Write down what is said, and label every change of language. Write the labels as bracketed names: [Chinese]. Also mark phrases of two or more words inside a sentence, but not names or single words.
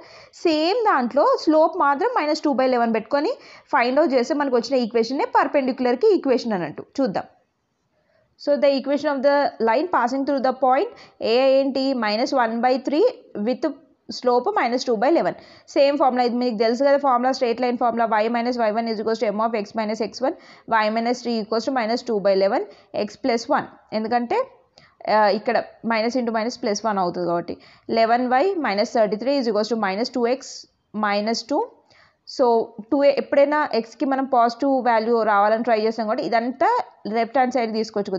[Telugu] సేమ్ దాంట్లో స్లోప్ మాత్రం -2/11 పెట్టుకొని [English] find out [Telugu] చేస్తే మనకు వచ్చిన ఈక్వేషన్నే పర్పెండిక్యులర్కి ఈక్వేషన్ అన్నట్టు. చూద్దాం. [English] so the equation of the line passing through the point A ఏంటి, -1/3 with slope -2/11. [Telugu] సేమ్ ఫార్ములా, ఇది మీకు తెలుసు కదా ఫార్ములా, [English] straight line formula. y - y1 = m of x - x1, y - 3 = -2/11 x + 1. [Telugu] ఎందుకంటే ఇక్కడ [English] minus into minus plus 1 [Telugu] అవుతుంది కాబట్టి 11y - 33 = -2x - 2. సో 2 ఎప్పుడైనా ఎక్స్కి మనం [English] positive value [Telugu] రావాలని ట్రై చేస్తాం కాబట్టి ఇదంతా [English] left hand side [Telugu] తీసుకొచ్చుకుందాం.